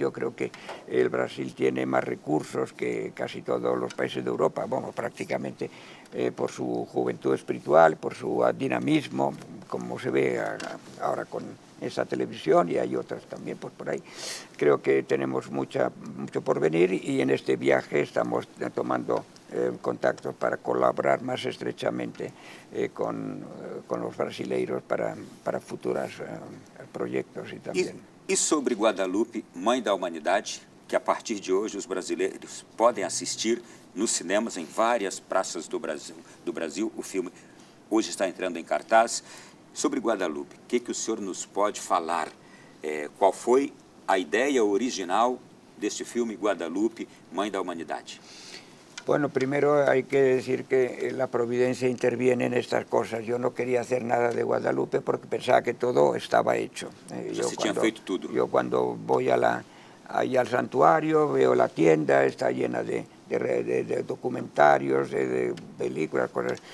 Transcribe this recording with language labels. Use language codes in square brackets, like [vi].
[es] Yo creo que el Brasil tiene más recursos que casi todos los países de Europa, prácticamente por su juventud espiritual, por su dinamismo, como se ve ahora con esta televisión, y hay otras también por ahí. Creo que tenemos mucho por venir y en este viaje estamos tomando contactos para colaborar más estrechamente con los brasileiros para futuros proyectos y también. [pt] E sobre Guadalupe, Mãe da Humanidade, que a partir de hoje os brasileiros podem assistir nos cinemas em várias praças do Brasil. O filme hoje está entrando em cartaz. Sobre Guadalupe, o que o senhor nos pode falar? Qual foi a ideia original deste filme Guadalupe, Mãe da Humanidade? [es] Bueno, primero hay que decir que la providencia interviene en estas cosas. Yo no quería hacer nada de Guadalupe porque pensaba que todo estaba hecho. Yo cuando voy ahí al santuario, veo la tienda, está llena de documentarios, de películas, cosas.